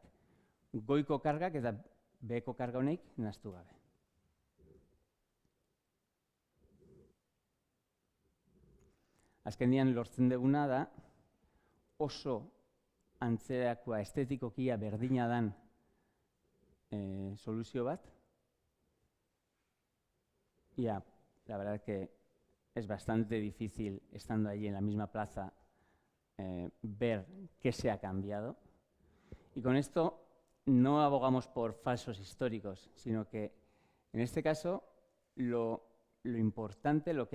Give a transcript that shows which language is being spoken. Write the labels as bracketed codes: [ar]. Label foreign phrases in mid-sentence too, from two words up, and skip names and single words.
[eu] Goiko kargak eta B-ko karga honeik nahastu gabe. Azkenean lortzen duguna da oso antzerakoa estetikokia berdina dan soluzio bat. [es] Ya, la verdad que es bastante difícil, estando allí en la misma plaza, ver qué se ha cambiado. Y con esto no abogamos por falsos históricos, sino que en este caso lo importante, lo